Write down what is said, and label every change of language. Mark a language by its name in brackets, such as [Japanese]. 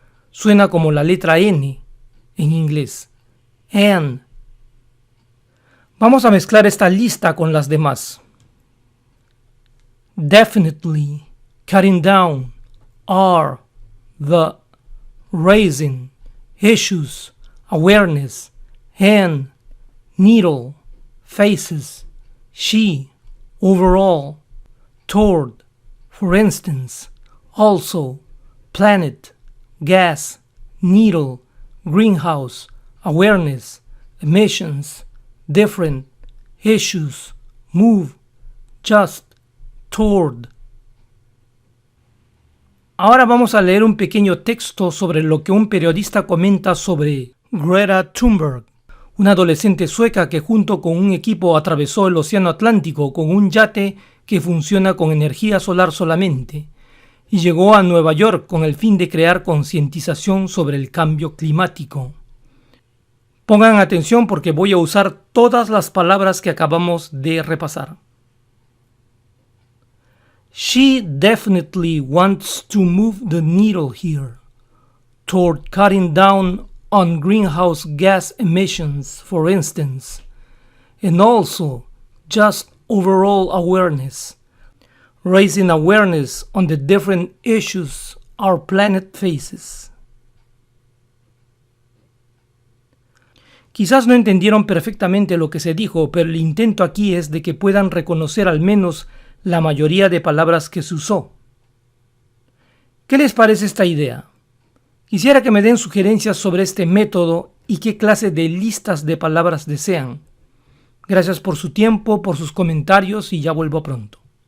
[Spanish] Suena como la letra N en inglés. An. Vamos a mezclar esta lista con las demás. [English] Definitely, cutting down, are, the, raising, issues, awareness, and, needle, faces, she, overall, toward, for instance, also, planet, gas, needle, greenhouse, awareness, emissions, different, issues, move, just, toward. [Spanish] Ahora vamos a leer un pequeño texto sobre lo que un periodista comenta sobre Greta Thunberg, una adolescente sueca que junto con un equipo atravesó el Océano Atlántico con un yate que funciona con energía solar solamente y llegó a Nueva York con el fin de crear concientización sobre el cambio climático. Pongan atención porque voy a usar todas las palabras que acabamos de repasar. [English] She definitely wants to move the needle here toward cutting down on greenhouse gas emissions, for instance, and also just overall awareness, raising awareness on the different issues our planet faces. [Spanish] Quizás no entendieron perfectamente lo que se dijo, pero el intento aquí es de que puedan reconocer al menos la mayoría de palabras que se usó. ¿Qué les parece esta idea? Quisiera que me den sugerencias sobre este método y qué clase de listas de palabras desean. Gracias por su tiempo, por sus comentarios y ya vuelvo pronto.